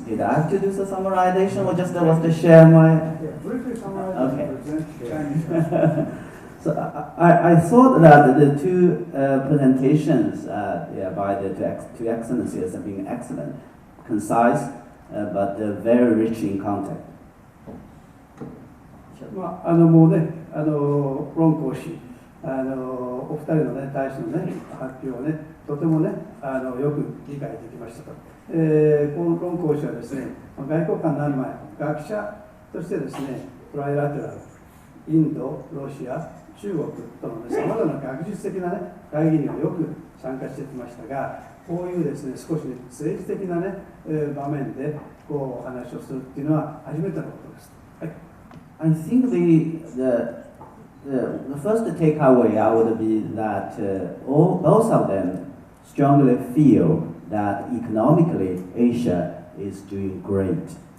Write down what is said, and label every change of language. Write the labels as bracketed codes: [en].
[en] Did I have to do the summarization or just was to share my? Briefly summarize. Okay. Chinese. So I thought that the two presentations by the two excellencies have been excellent, concise, but very rich in content. [ja] もうね、ロン講師、お二人のね、大使のね、発表をね、とてもね、よく理解できましたと。このロン講師はですね、外交官になる前、学者としてですね、トライラテラル、インド、ロシア、中国とのさまざまな学術的な、ね、会議にはよく参加してきましたが、こういうですね、少し、ね、政治的な、ね、場面でこうお話をするっていうのは初めてのことです。はい。 [en] I think the first takeaway would be that both of them strongly feel that economically Asia is doing great.